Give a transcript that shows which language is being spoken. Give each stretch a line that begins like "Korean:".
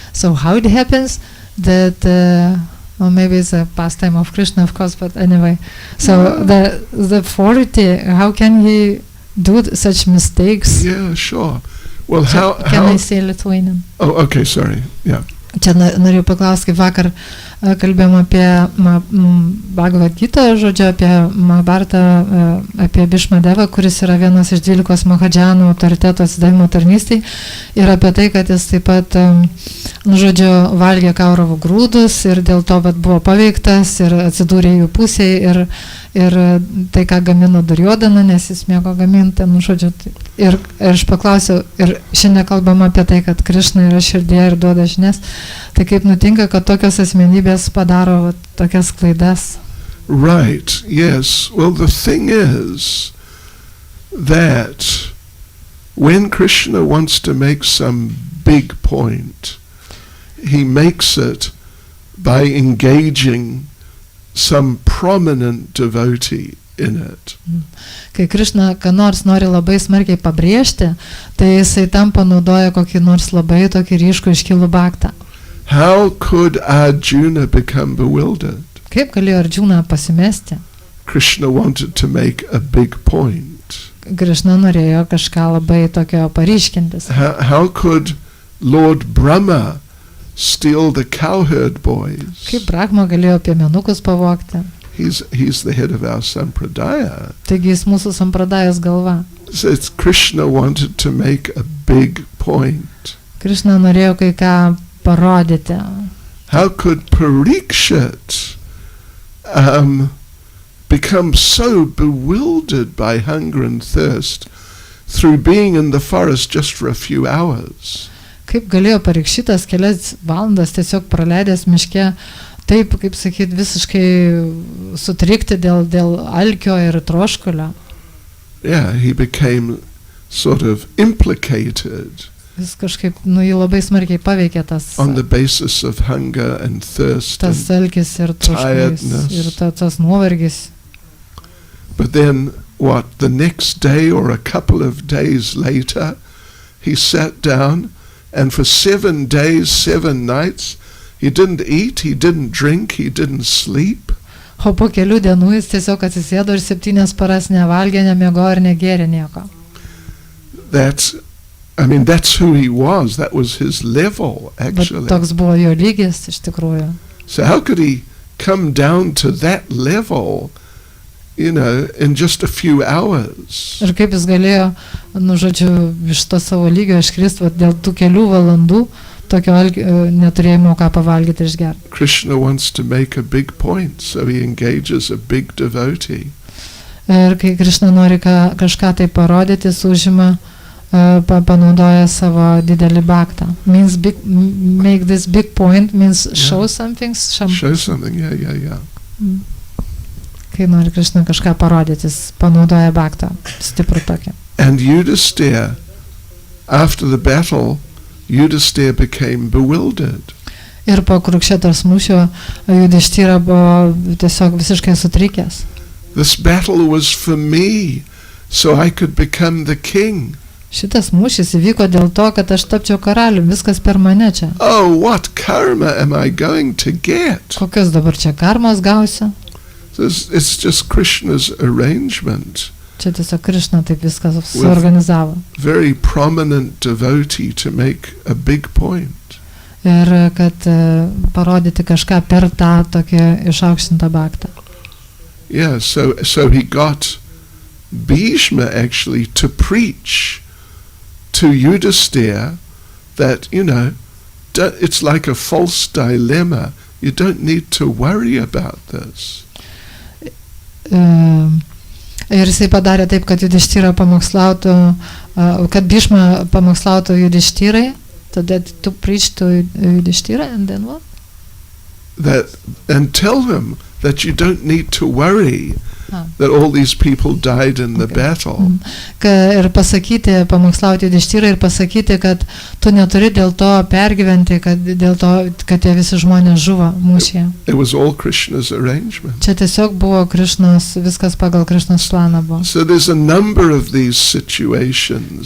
English: So how it happens that, well, maybe it's a pastime of Krishna, of course, but anyway. So the authority, how can he do such mistakes? Yeah, sure. Well, Can I say Lithuanian? Oh, okay, sorry. Yeah.
Lithuanian: Čia norėjau paklausti, vakar kalbėjom apie Bhagavad Gita, žodžiu, apie Mahabharatą, apie Bhishma Devą, kuris yra vienas iš 12 Mahadžanų autoriteto atsidavimo tarnystei, ir apie tai, kad jis taip pat, žodžiu, valgė Kauravų grūdus ir dėl to buvo paveiktas ir atsidūrė jų pusėje ir tai, ką gamino Duryodhana, nes jis mėgo gaminti, žodžiu. Ir aš paklausiau, ir šiandien kalbama apie tai, kad Krishna yra širdėje ir duoda žinias. Tai kaip nutinka, kad tokios asmenybės padaro tokias klaidas?
English: Right, yes. Well, the thing is that when Krishna wants to make some big point, he makes it by engaging some prominent devotee in it.
Lithuanian: Kai Krishna ką nors nori labai smarkiai pabrėžti, tai jisai tam panaudoja kokį nors labai tokį ryškų iškilų baktą.
English: How could Arjuna become bewildered?
Lithuanian: Kaip galėjo Arjuna pasimesti?
English: Krishna wanted to make a big point.
Lithuanian: Krishna norėjo kažką labai tokio paryškintis.
English: How could Lord Brahma steal the cowherd boys?
Lithuanian: Kaip Brahma galėjo piemenukus pavogti?
English: He's the head of our sampradaya.
Lithuanian: Taigi jis mūsų sampradajas galva.
English: So it's Krishna wanted to make a big point.
Lithuanian: Krishna norėjo kai ką parodyti.
English: How could Parikshit become so bewildered by hunger and thirst through being in the forest just for a few hours?
Lithuanian: Kaip galėjo Parikšitas kelias valandas tiesiog praleidęs miške, taip, kaip sakyt, visiškai sutrikti dėl alkio ir troškulio.
English: Yeah, he became sort of implicated
Lithuanian: Jis kažkaip, jį labai smarkiai paveikė tas
English: on the basis of hunger and thirst.
Lithuanian: alkis ir troškulys ir tas nuovargis.
English: But then, the next day or a couple of days later, he sat down and for 7 days, 7 nights, he didn't eat, he didn't drink, he didn't sleep.
Lithuanian: O po kelių dienų jis tiesiog atsisėdo ir 7 paras nevalgė, nemiegojo ir negėrė nieko.
English: That's who he was. That was his level, actually.
Lithuanian: Bet toks buvo jo lygis, iš tikrųjų.
English: So how could he come down to that level, in just a few hours?
Lithuanian: Ir kaip jis galėjo, žodžiu, iš to savo lygio iškristi dėl tų kelių valandų, tokio neturėjimo ką pavalgyti ir išgerti.
English: Krishna wants to make a big point, so he engages a big devotee.
Lithuanian: Ir kai Krishna nori kažką tai parodyti, užima, panaudoja savo didelį baktą.
English: Means make this big point, means show something. Show something, yeah.
Lithuanian: Kai nori Krishna kažką parodyti, jis panaudoja baktą, stiprų tokį.
English: And Yudhisthira, after the battle, Yudhisthira became bewildered.
Lithuanian: Ir po Kurukšetos mūšio Yudhishthira buvo tiesiog visiškai sutrikęs.
English: This battle was for me, so I could become the king.
Lithuanian: Šitas mūšis įvyko dėl to, kad aš tapčiau karalium, viskas per mane čia.
English: Oh, what karma am I going to get?
Lithuanian: Kokios dabar čia karmos gausiu?
English: It's just Krishna's arrangement.
Lithuanian: Čia tiesiog Krishna taip viskas suorganizavo.
English: Very prominent devotee to make a big point.
Lithuanian: Ir kad parodyti kažką per tą tokį išaukštintą baktą.
English: Yeah, so he got Bhishma actually to preach to Yudhisthira that, it's like a false dilemma. You don't need to worry about this.
Lithuanian: Ir jisai padarė taip, kad Judištyra pamokslautų, kad Bhishma pamokslautų Judištyrai, tada
English: to preach to Judištyra, and then what? And tell him that you don't need to worry that all these people died in the battle.
Lithuanian: Ir pasakyti, pamokslauti Judištyrai ir pasakyti, kad tu neturi dėl to pergyventi, kad tie visi žmonės žuvo mūšyje.
English: It was all Krishna's arrangement.
Lithuanian: Čia tiesiog buvo Krishnos, viskas pagal Krishnos planą buvo.
English: So there's a number of these situations.